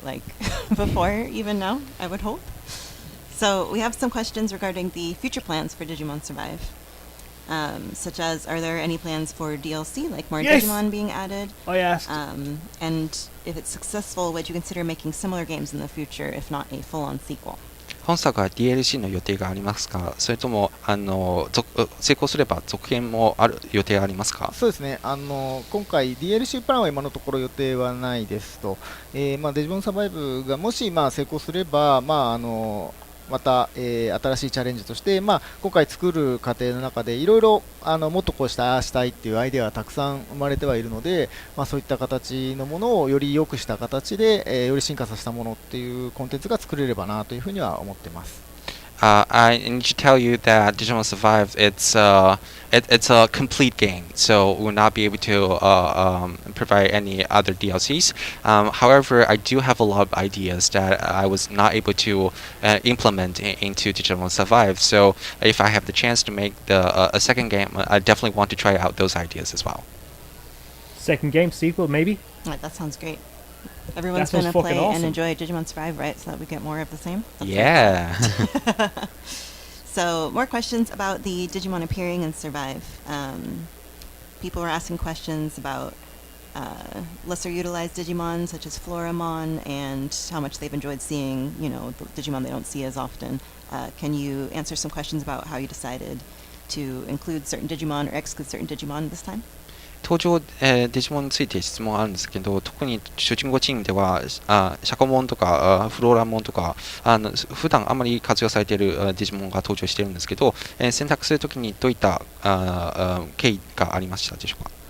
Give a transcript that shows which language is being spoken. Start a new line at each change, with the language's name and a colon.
English: Like before even now, I would hope. So we have some questions regarding the future plans for Digimon Survive. Such as, are there any plans for DLC, like more Digimon being added? I asked. And if it's successful, would you consider making similar games in the future, if not a full-on sequel?
Japanese: 本作は DLC の予定がありますか？それとも成功すれば続編もある予定がありますか？そうですね、今回 DLC プランは今のところ予定はないですと、デジモンサバイブがもし成功すれば、また、新しいチャレンジとして、今回作る過程の中でいろいろもっとこうしたあしたいっていうアイデアがたくさん生まれてはいるので、そういった形のものをより良くした形で、より進化させたものっていうコンテンツが作れればなというふうには思ってます。
English: I need to tell you that Digimon Survive, it's a complete game, so we will not be able to provide any other DLCs. However, I do have a lot of ideas that I was not able to implement into Digimon Survive. So if I have the chance to make a second game, I definitely want to try out those ideas as well. Second game sequel, maybe? That sounds great. Everyone's going to play and enjoy Digimon Survive, right? So that we get more of the same? That's yeah. So, more questions about the Digimon appearing in Survive. People were asking questions about lesser utilized Digimon, such as Floramon, and how much they've enjoyed seeing, the Digimon they don't see as often. Can you answer some questions about how you decided to include certain Digimon or exclude certain Digimon this time?
Japanese: 登場、デジモンについて質問あるんですけど、特に主人公チームではシャコモンとかフローラモンとか普段あまり活用されているデジモンが登場しているんですけど、選択するときにどういった経緯がありましたでしょうか？